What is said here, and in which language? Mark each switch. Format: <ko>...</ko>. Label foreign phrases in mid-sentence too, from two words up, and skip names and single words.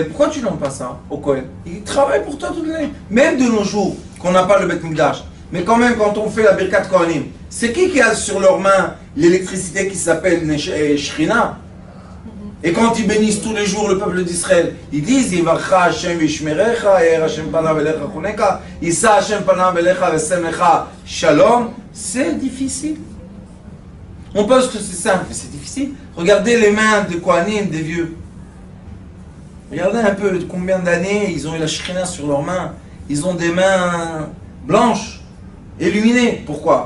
<fr>Pourquoi tu ne donnes pas ça au Kohen? Ils travaillent pour toi toute l'année. Même de nos jours, qu'on n'a pas le</fr> <he>בית מקדש.</he> <fr>Mais quand même, quand on fait la</fr> <he>ברכת כהנים,</he> <fr>c'est qui a sur leurs mains l'électricité qui s'appelle Shrina? Et quand ils bénissent tous les jours le peuple d'Israël, ils disent</fr> <he>יברכך השם וישמרך, יאר השם פניו אליך ויחנך, ישא השם פניו אליך וישם לך שלום.</he> <fr>C'est difficile. On pense que c'est simple, mais c'est difficile. Regardez les mains de Kohanim, des vieux. Regardez un peu combien d'années ils ont eu la Shrina sur leurs mains. Ils ont des mains blanches, illuminées. Pourquoi?</fr>